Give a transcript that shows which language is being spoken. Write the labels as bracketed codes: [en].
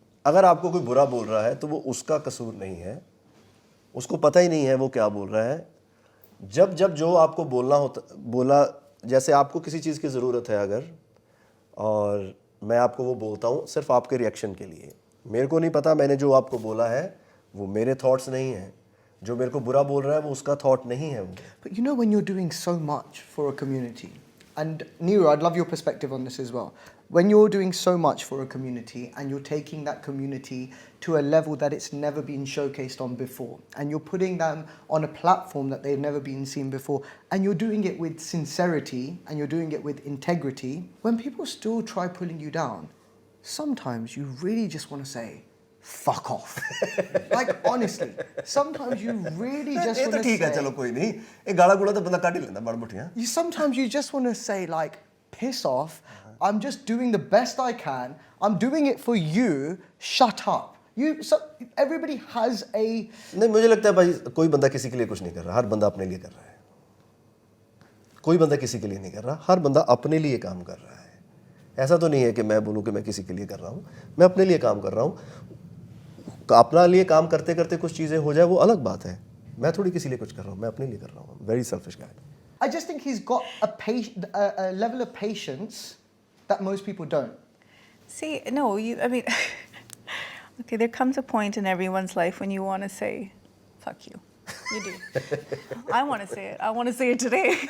[hi] अगर आपको कोई बुरा बोल रहा है तो वो उसका कसूर नहीं है, उसको पता ही नहीं है वो क्या बोल रहा है। जब जो आपको बोला, जैसे आपको किसी चीज़ की ज़रूरत है अगर, और मैं आपको वो बोलता हूँ सिर्फ आपके रिएक्शन के लिए। मेरे को नहीं पता मैंने जो आपको बोला है वो मेरे थॉट्स नहीं हैं। जो मेरे को बुरा बोल रहा है वो उसका थॉट नहीं है वो। [en] But you know, when you're doing so much for a community, and Neeru, I'd love your perspective on this as well. When you're doing so much for a community and you're taking that community to a level that it's never been showcased on before, and you're putting them on a platform that they've never been seen before, and you're doing it with sincerity and you're doing it with integrity, when people still try pulling you down, sometimes you really just want to say, fuck off. Like, honestly, sometimes you really just to [hi] ठीक है, [en] say, [hi] चलो कोई नहीं, एक गाला गुला तो बंदा काट ही लेता बड़ मुठियां। [en] sometimes you just want to say, like, piss off. I'm just doing the best I can. I'm doing it for you. Shut up. Everybody has a. [hi] नहीं, मुझे लगता है भाई कोई बंदा किसी के लिए कुछ नहीं कर रहा, हर बंदा अपने लिए कर रहा है। कोई बंदा किसी के लिए नहीं कर रहा, हर बंदा अपने लिए काम कर रहा है। ऐसा तो नहीं है कि मैं बोलूँ कि मैं किसी के लिए कर रहा हूँ, मैं अपने लिए काम कर रहा हूँ। अपना लिए काम करते करते कुछ चीज़ें हो जाए वो अलग बात है। मैं थोड़ी किसी लिए कुछ कर रहा हूँ, मैं अपने लिए कर रहा हूँ। [en] Very selfish guy. I just think he's got a level of patience that most people don't. See, no, I mean, okay, there comes a point in everyone's life when you want to say, fuck you. You do. I want to say it. I want to say it today.